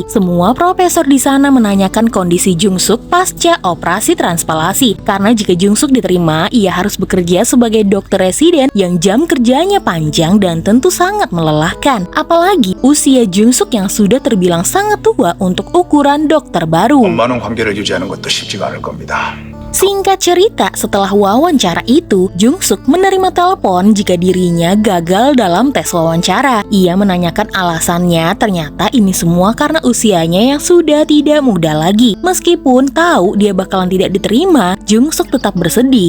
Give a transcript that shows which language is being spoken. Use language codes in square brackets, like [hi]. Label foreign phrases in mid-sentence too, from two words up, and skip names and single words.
[id] Semua profesor di sana menanyakan kondisi Jungsuk pasca operasi transplantasi. Karena jika Jungsuk diterima, ia harus bekerja sebagai dokter residen yang jam kerjanya panjang dan tentu sangat melelahkan. Apalagi usia Jungsuk yang sudah terbilang sangat tua untuk ukuran dokter baru. [ko] 원만한 관계를 유지하는 것도 쉽지가 않을 겁니다. [id] Singkat cerita, setelah wawancara itu, Jungsuk menerima telepon jika dirinya gagal dalam tes wawancara. Ia menanyakan alasannya, ternyata ini semua karena usianya yang sudah tidak muda lagi. Meskipun tahu dia bakalan tidak diterima, Jungsuk tetap bersedih.